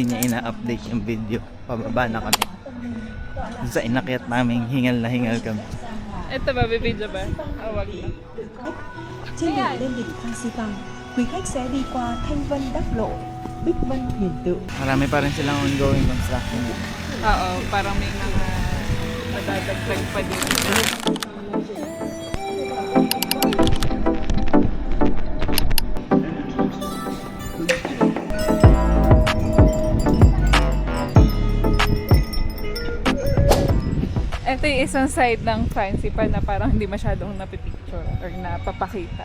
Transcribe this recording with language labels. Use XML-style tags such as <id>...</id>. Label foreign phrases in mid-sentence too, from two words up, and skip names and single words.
<tl>ina-update yung video. Pababa na kami. Sa inakyat namin, hingal na hingal kami. Ito ba, bibidyo ba? Wag na.</tl> <vi>Trên đường lên đỉnh Phan Xipang, quý khách sẽ đi qua Thanh Vân Đắc Lộ, Bích Vân Huyền Tượng.</vi> <tl>Marami pa rin silang</tl> <en>ongoing construction.</en> <tl>Oo, parang may mga madadagdag pa dito. Ito yung isang side ng Fancy pa na parang hindi masyadong napipicture or napapakita.</tl>